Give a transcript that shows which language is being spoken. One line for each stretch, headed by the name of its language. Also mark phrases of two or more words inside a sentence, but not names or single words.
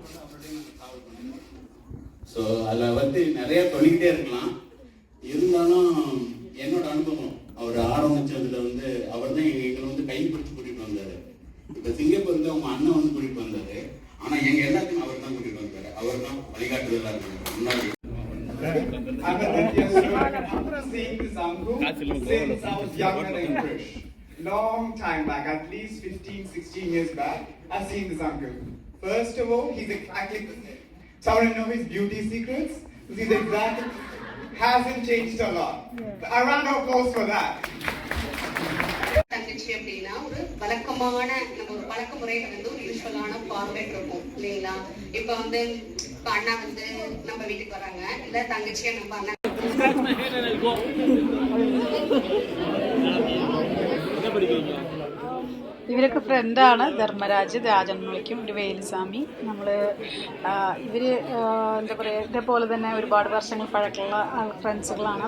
Tamil: ஸோ அதில் வந்து நிறைய சொல்லிக்கிட்டே இருக்கலாம். இருந்தாலும் என்னோட அனுபவம், அவர் ஆரம்பிச்சதுல வந்து அவர் தான் எங்களை வந்து கை பிடிச்சி கூட்டிட்டு வந்தாரு. இப்போ சிங்கப்பூர்ல அவங்க அண்ணன் வந்து கூட்டிட்டு வந்தாரு. ஆனா எங்க எல்லாத்தையும் அவர் தான் கூட்டிட்டு வந்தாரு. அவர் தான் வழிகாட்டுதலா இருக்காரு முன்னாடி.
English: Long time back, at least 15-16 years back, I've seen this uncle. First of all, he's exactly the same. So I want to know his beauty secrets. He's exactly, hasn't changed a lot. A round of applause for that.
Tamil: தங்கச்சி அப்படின்னா ஒரு வழக்கமான நம்ம ஒரு பழக்க முறையில வந்து ஒரு யூஸ்வலான ஃபார்மேட் இருக்கும் இல்லைங்களா? இப்ப வந்து அண்ணா வந்து நம்ம வீட்டுக்கு வராங்க, இல்ல தங்கச்சியா நம்ம அண்ணா
Malayalam: ഇവരൊക്കെ ഫ്രണ്ടാണ്. ധർമ്മരാജ്, രാജൻ എന്ന് വിളിക്കും, ഒരു വേലുസ്വാമി. നമ്മൾ ഇവർ എന്താ പറയുക, ഇതേപോലെ തന്നെ ഒരുപാട് വർഷങ്ങൾ പഴക്കമുള്ള ഫ്രണ്ട്സുകളാണ്.